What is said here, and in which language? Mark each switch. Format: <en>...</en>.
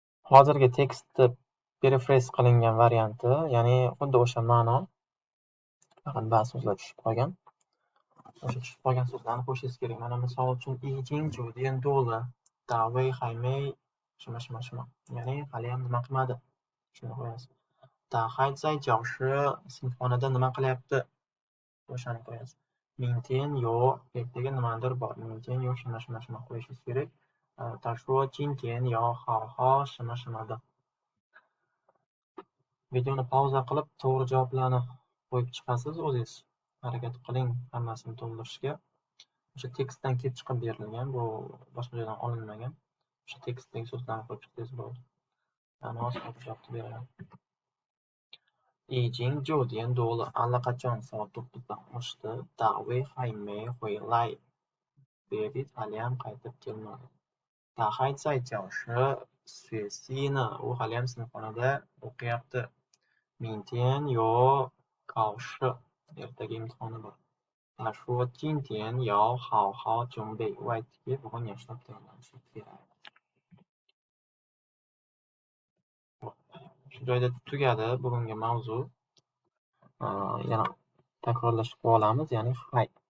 <uz>Hozirgi tekstni paraphrase qilingan varianti, ya'ni xuddi o'sha ma'no, faqat ba'zi so'zlar tushib qolgan. O'sha tushib qolgan so'zlarni qo'shishingiz kerak. Mana misol uchun</uz> <zh>已经9点多了，大卫还没什么什么</zh> <uz>什么, ya'ni haliyam nima qilmadi. Shuni qo'yasiz.</uz> <zh>他还在教室</zh> <uz>sinfxonada nima qilyapti? O'shani qo'yasiz.</uz> <zh>明天有</zh> <uz>ertaga nimadir bor.</uz> <zh>明天有什么什么什么</zh> <uz>qo'yishingiz kerak.</uz> <zh>他说今天要好好什么什么的.</zh> <uz>Videoni pauza qilib, to'g'ri javoblarni qo'yib chiqasiz o'zingiz. Harakat qiling hammasini to'ldirishga. O'sha tekstdan kelib chiqib berilgan, bu boshqa joydan olinmagan. O'sha tekstdagi so'zlarni qo'yib chiqsangiz bo'ladi. Men hozir javobni beraman.</uz> <zh>已经9点多了,</zh> <uz>allaqachon soat 9 dan oshdi.</uz> <zh>Davey还没回来.</zh> <uz>David haliyam qaytib kelmadi.</uz> <zh>他还在教室学习呢.</zh> <uz>U haliyam sinfxonada o'qiyapti.</uz> <zh>明天有考试.</zh> <uz>Ertaga imtihoni bor.</uz> <zh>他说今天要好好准备外题</zh> <uz>bugun yaxshilab tayyorlanish kerak. Shu joyda tugadi bugungi mavzu. Yana takrorlashib olamiz, ya'ni hay.</uz>